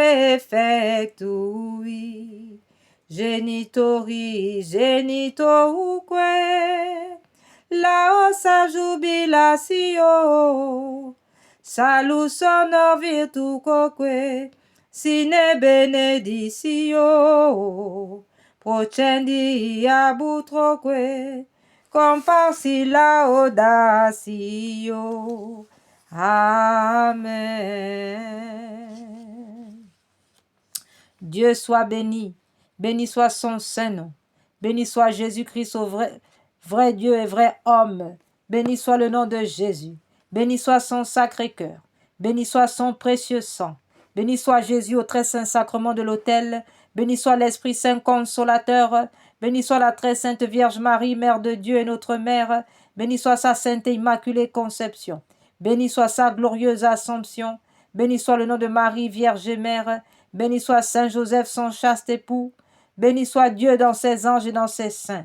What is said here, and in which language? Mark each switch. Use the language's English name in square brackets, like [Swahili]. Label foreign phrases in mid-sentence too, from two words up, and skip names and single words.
[Latin] defectui, genitori genitoruque, laosa jubilatio, salus honor virtuoque, sine beneditio, procendi abutroque, comparsi laudatio. Amen. [French] Dieu soit béni, béni soit son saint nom, béni soit Jésus-Christ au vrai Dieu et vrai homme, béni soit le nom de Jésus, béni soit son sacré cœur, béni soit son précieux sang, béni soit Jésus au très saint sacrement de l'autel, béni soit l'Esprit Saint consolateur, béni soit la très sainte Vierge Marie, Mère de Dieu et notre Mère, béni soit sa sainte et immaculée conception, béni soit sa glorieuse Assomption, béni soit le nom de Marie, Vierge et Mère, béni soit Saint Joseph, son chaste époux, béni soit Dieu dans ses anges et dans ses saints.